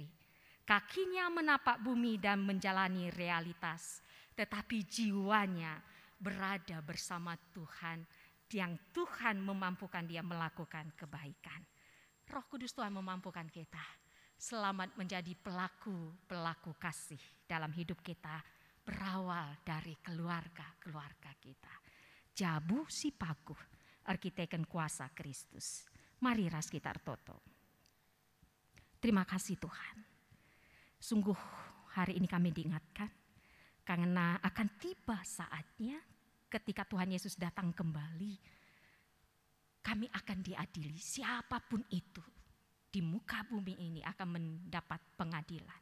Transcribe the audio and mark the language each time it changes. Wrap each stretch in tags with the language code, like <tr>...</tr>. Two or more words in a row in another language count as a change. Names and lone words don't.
<id>Kakinya menapak bumi dan menjalani realitas, tetapi jiwanya berada bersama Tuhan, yang Tuhan memampukan dia melakukan kebaikan. Roh Kudus Tuhan memampukan kita selamat menjadi pelaku kasih dalam hidup kita, berawal dari keluarga kita.</id> <btx>Jabu si paguh, arkiteken kuasa Kristus. Mari ras kita toto.</btx> <id>Terima kasih Tuhan. Sungguh hari ini kami diingatkan, karena akan tiba saatnya ketika Tuhan Yesus datang kembali, kami akan diadili. Siapapun itu di muka bumi ini akan mendapat pengadilan.</id>